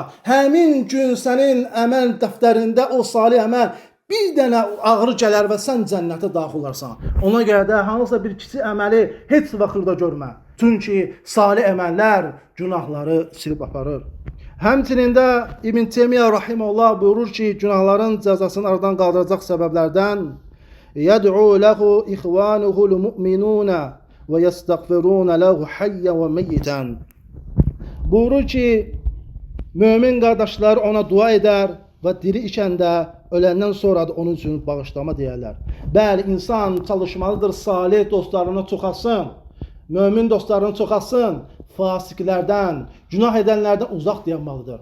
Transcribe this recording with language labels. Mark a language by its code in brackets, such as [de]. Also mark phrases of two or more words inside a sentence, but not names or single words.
[az] Həmin gün sənin əməl dəftərində o salih əməl bir dənə ağrı gələr və sən cənnətə daxil olarsan. Ona görə də hansısa bir kiçik əməli heç vaxt xırda görmə. Çünki salih əməllər günahları silib aparır. Həmçinin də İbn Teymiyyə rahimehullah buyurur ki, günahların cəzasını aradan qaldıracaq səbəblərdən [ar] يدعو له إخوانه المؤمنون ويستغفرون له حيا وميتا. [az] Buyurur ki, mümin qardaşlar ona dua edər və diri ikən də öləndən sonra da onun üçün bağışlama deyərlər. Bəli, insan çalışmalıdır, salih dostlarını çoxalsın, mümin dostlarını çoxalsın, fasiqlərdən, günah edənlərdən uzaq dayanmalıdır.